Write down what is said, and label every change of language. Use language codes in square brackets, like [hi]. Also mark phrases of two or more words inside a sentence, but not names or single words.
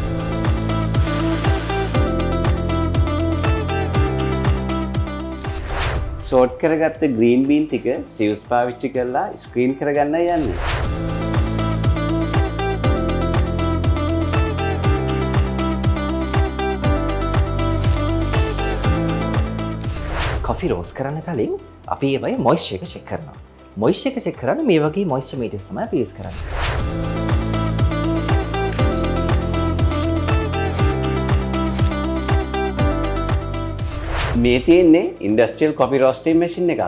[si] sort කරගත්ත [en] green bean [si] ටික sieves පාවිච්චි කරලා screen කරගන්නයි යන්නේ. [en] coffee roast [si] කරන්න කලින් අපි ඒවයි moisture එක check කරනවා. moisture එක check කරන්න මේ වගේ [en] moisture meters [si] තමයි අපි use කරන්නේ. මේ තියෙන්නේ [en] industrial coffee roasting machine [si] එකක්.